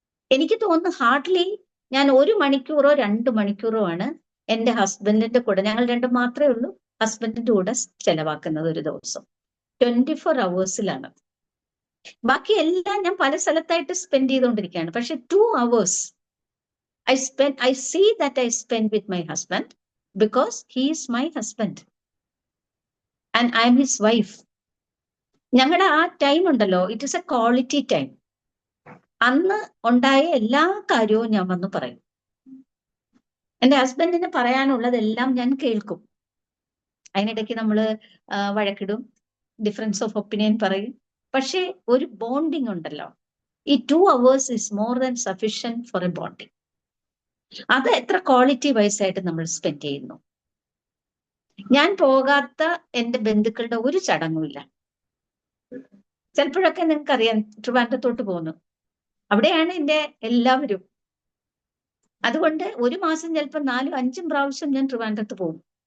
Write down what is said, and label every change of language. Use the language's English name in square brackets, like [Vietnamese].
[Malayalam] എനിക്ക് തോന്നുന്നു ഹാർഡ്ലി ഞാൻ 1 മണിക്കൂറോ 2 മണിക്കൂറോ ആണ് എൻ്റെ ഹസ്ബൻഡിന്റെ കൂടെ, ഞങ്ങൾ രണ്ടും മാത്രമേ ഉള്ളൂ, ഹസ്ബൻഡിന്റെ കൂടെ ചെലവാക്കുന്നത് ഒരു ദിവസം. 24 hours ബാക്കി എല്ലാം ഞാൻ പല സ്ഥലത്തായിട്ട് സ്പെൻഡ് ചെയ്തുകൊണ്ടിരിക്കുകയാണ്. പക്ഷെ [English] 2 hours I see that I spend with my husband because he is my husband and I am his wife. [Malayalam] ഞങ്ങളുടെ ആ ടൈം ഉണ്ടല്ലോ, [English] It is a quality time. [Malayalam] അന്ന് ഉണ്ടായ എല്ലാ കാര്യവും ഞാൻ വന്ന് പറയും. എൻ്റെ ഹസ്ബൻഡിന് പറയാനുള്ളതെല്ലാം ഞാൻ കേൾക്കും. അതിനിടയ്ക്ക് നമ്മൾ വഴക്കിടും, ഡിഫറൻസ് ഓഫ് ഒപ്പീനിയൻ പറയും. പക്ഷേ ഒരു ബോണ്ടിങ് ഉണ്ടല്ലോ, ഈ [English] 2 hours is more than sufficient for a bonding. [Malayalam] അത് എത്ര ക്വാളിറ്റി വൈസ് ആയിട്ട് നമ്മൾ സ്പെൻഡ് ചെയ്യുന്നു. ഞാൻ പോകാത്ത എൻ്റെ ബന്ധുക്കളുടെ ഒരു ചടങ്ങുമില്ല. ചിലപ്പോഴൊക്കെ നിങ്ങൾക്കറിയാം, ട്രിവാൻഡ്രത്തോട്ട് പോകുന്നു, അവിടെയാണ് എൻ്റെ എല്ലാവരും. അതുകൊണ്ട് ഒരു മാസം ചിലപ്പോൾ 4-5 പ്രാവശ്യം ഞാൻ ട്രിവാൻഡ്രത്ത് പോകും.